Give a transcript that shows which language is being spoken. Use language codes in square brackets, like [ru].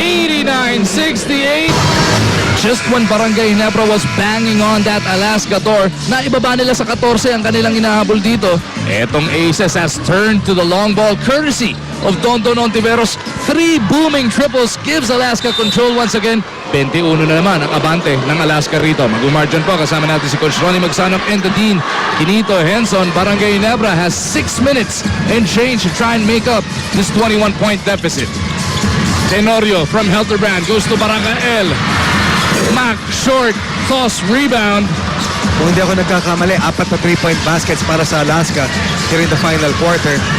[en] 89-68. Just when Barangay Ginebra was banging on that Alaska door, [tl] naibaba nila sa 14 ang kanilang inahabol dito. [en] Etong Aces has turned to the long ball courtesy of Dondon Ontiveros. 3 booming triples gives Alaska control once again. [tl] 21 na naman ang abante ng Alaska rito. Mag-umargin po kasama natin si Coach Ronnie Magsanok and the Dean Quinito Henson. [en] Barangay Ginebra has 6 minutes and change to try and make up this 21-point deficit. Tenorio from Helterbrand goes to Barangay L. Mac short, toss, rebound. [tl] Kung hindi ako nagkakamali, 4 na 3-point baskets para sa Alaska [en] during the final quarter.